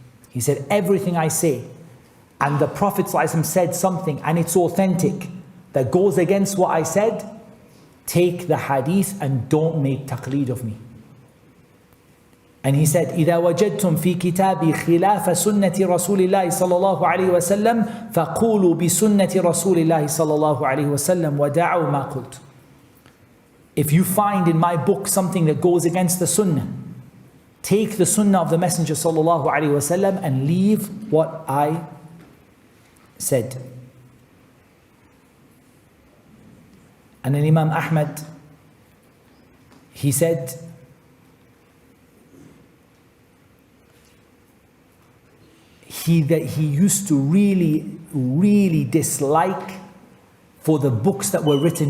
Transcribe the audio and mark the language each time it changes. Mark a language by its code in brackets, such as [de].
[en] He said, everything I say, and the Prophet صلى الله عليه وسلم said something and it's authentic that goes against what I said, take the hadith and don't make taqleed of me. And he said, [ar] إذا وجدتم في كتابي خلاف سنة رسول الله صلى الله عليه وسلم فقولوا بسنة رسول الله صلى الله عليه وسلم ودعوا ما قلت. [en] If you find in my book something that goes against the sunnah, take the sunnah of the Messenger صلى الله عليه وسلم and leave what I said. And then Imam Ahmad, he said, he used to really dislike for the books that were written.